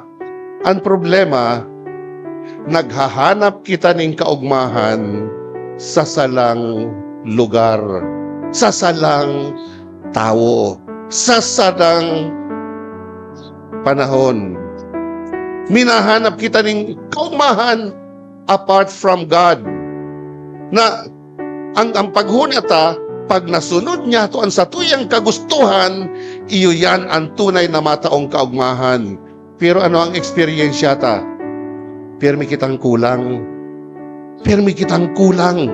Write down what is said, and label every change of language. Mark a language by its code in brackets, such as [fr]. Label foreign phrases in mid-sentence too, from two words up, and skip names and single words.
[bik] Ang problema, naghahanap kita ng kaugmahan sa salang lugar, sa salang tao, sa salang panahon. Minahanap kita ng kaugmahan [en] apart from God. [bik] Na ang paghunata, pag nasunod niya to ang satuyang kagustuhan, iyo yan ang tunay na mataong kaugmahan. Pero ano ang experience ta? Pirmi kitang kulang. Pirmi kitang kulang.